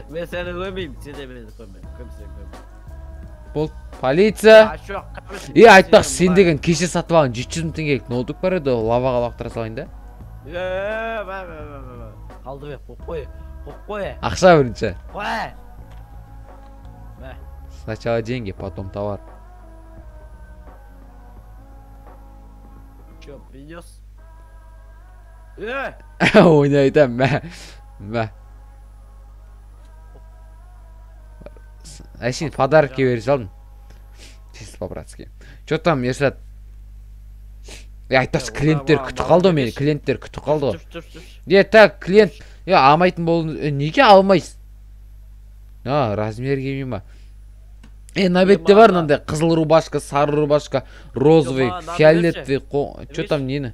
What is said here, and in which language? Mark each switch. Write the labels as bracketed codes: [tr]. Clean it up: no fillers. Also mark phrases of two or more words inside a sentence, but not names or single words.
[kk] Мен сені көмеймін, сен де мені көмеймін. Бол, полиция. Айтпақ, сен деген кеше сатып алған 700 мың теңгелік ноутбук бар еді, лаваға лақтыра салайын да. Қалды бе, қой. Ақша бірінші. Қой. [ru] Сначала деньги, потом товар. Чё, принес? [kk] Ойнайтам, мә. Әшейін подарки бере салдым. [ru] Чисто по-братски. Чё там, Ершат? [kk] Айтпақшы, клиенттер күтіп қалды мені, клиенттер күтіп қалды. Так, клиент, алмайтын болдың, неге алмайсың? Размер келмей ма? На бетте бар мынандай қызыл рубашка, сары рубашка, розовый, фиолетовый, [ru] чё там [kk] нені?